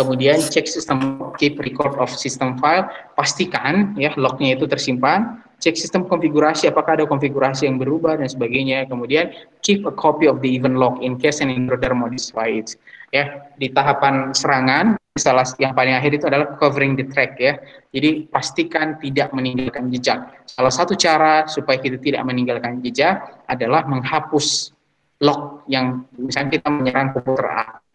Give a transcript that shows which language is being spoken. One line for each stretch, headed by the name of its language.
Indonesian: Kemudian cek sistem,
English: keep record of system file.
Indonesian: Pastikan ya lognya itu tersimpan. Cek sistem konfigurasi, apakah ada konfigurasi yang berubah dan sebagainya. Kemudian
English: keep a copy of the event log in case an intruder modify it.
Indonesian: Ya, di tahapan serangan, salah yang paling akhir itu adalah
English: covering the track
Indonesian: ya. Jadi pastikan tidak meninggalkan jejak. Salah satu cara supaya kita tidak meninggalkan jejak adalah menghapus log yang misalnya kita menyerang komputer A.